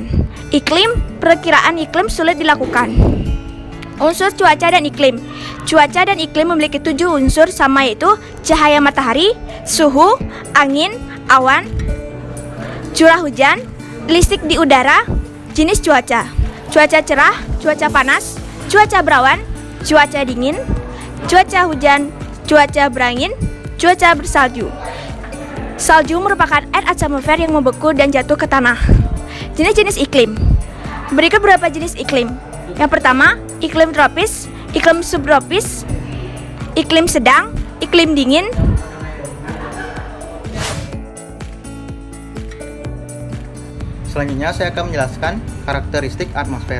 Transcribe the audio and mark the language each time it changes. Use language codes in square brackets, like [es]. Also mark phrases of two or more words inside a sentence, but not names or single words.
[id] Perakiraan iklim sulit dilakukan. Unsur cuaca dan iklim. Cuaca dan iklim memiliki 7 unsur sama, yaitu cahaya matahari, suhu, angin, awan, curah hujan, listrik di udara, jenis cuaca. Cuaca cerah, cuaca panas, cuaca berawan, cuaca dingin, cuaca hujan, cuaca berangin, cuaca bersalju. Salju merupakan air atmosfer yang membeku dan jatuh ke tanah. Jenis-jenis iklim. Berikut beberapa jenis iklim. Yang pertama, iklim tropis, iklim subtropis, iklim sedang, iklim dingin. Selanjutnya saya akan menjelaskan karakteristik atmosfer.